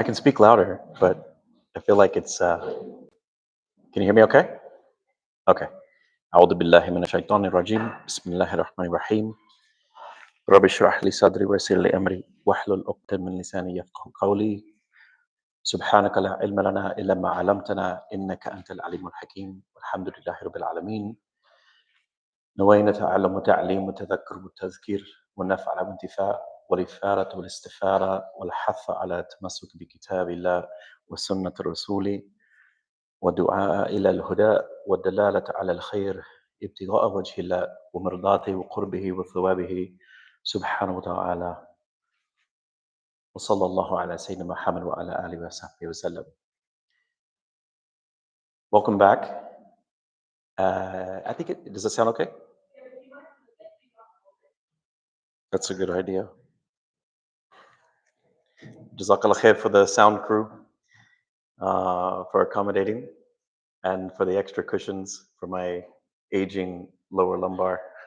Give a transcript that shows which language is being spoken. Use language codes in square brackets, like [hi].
[en] I can speak louder, but I feel like it's. Can you hear me okay? Okay. [ar] أعوذ بالله من الشيطان الرجيم بسم الله الرحمن الرحيم رب اشرح لي صدري ويسر لي أمري واحلل عقدة من لساني يفقهوا قولي سبحانك لا علم لنا إلا ما علمتنا إنك أنت العليم الحكيم والحمد لله رب العالمين نوينا تعلم وتعليم وتذكر والتذكير والنفع والانتفاع والإثارة والاستفارة والحث على التمسك بكتاب الله وسنة الرسول والدعاء إلى الهدى والدلالة على الخير ابتغاء وجه الله ومرضاته وقربه وثوابه سبحانه وتعالى وصلى الله على سيدنا محمد وعلى آله وصحبه وسلم. [en] Welcome back. I think does it sound okay? That's a good idea. Jazakallah khair for the sound crew, for accommodating, and for the extra cushions for my aging lower lumbar.